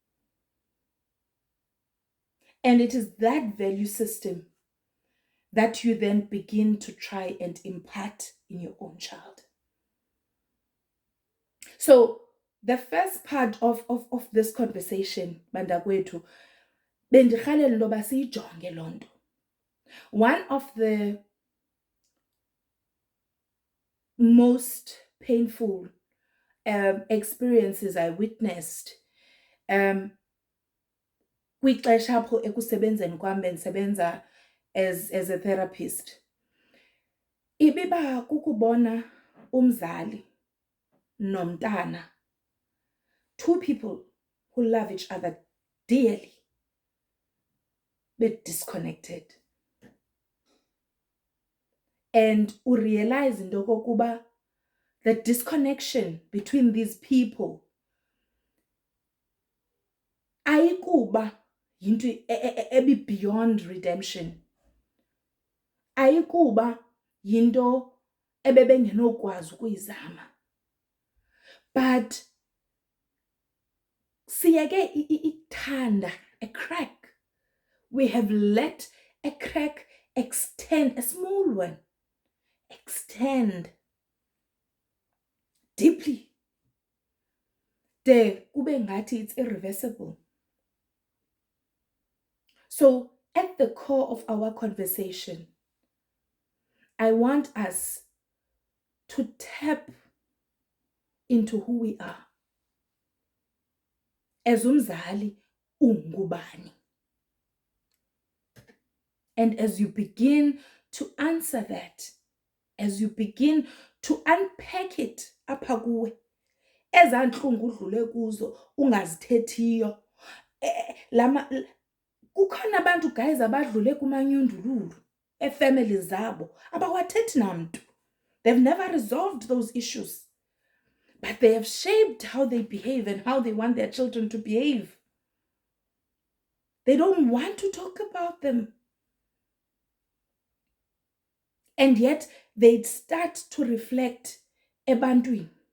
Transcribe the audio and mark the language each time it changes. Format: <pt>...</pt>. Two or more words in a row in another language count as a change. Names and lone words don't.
<en>And it is that value system that you then begin to try and impart in your own child. So the first part of this conversation,</en> <xh>bandakwethu, bendirhalela intoba siyijonge loo nto.</xh> <en>One of the most painful experiences I witnessed</en> <xh>kwixesha apho ekusebenzeni kwam bendisebenza</xh> <en>as a therapist,</en> <xh>ibiba kukubona umzali nomntana,</xh> <en>two people who love each other dearly, but disconnected. And you realize</en> <xh>into kokuba</xh> <en>the disconnection between these people</en> <xh>ayikuba yinto ebi</xh> <en>beyond redemption,</en> <xh>ayikuba yinto ebebengenokwazi ukuyizama,</xh> <en>but</en> <xh>siyeke ithanda</xh> <en>a crack. We have let a crack extend, a small one extend deeply,</en> <xh>de kube ngathi</xh> <en>it's irreversible. So at the core of our conversation, I want us to tap into who we are.</en> <xh>As umzali, ungubani.</xh> <en>And as you begin to answer that, as you begin to unpack it</en> <xh>apha kuwe, ezaa ntlungu udlule kuzo ungazithethiyo, kukhona abantu guys abadlule kumanyundululu efamily zabo abawathethi namntu.</xh> <en>They've never resolved those issues, but they have shaped how they behave and how they want their children to behave. They don't want to talk about them. And yet they'd start to reflect ebantwini.</en>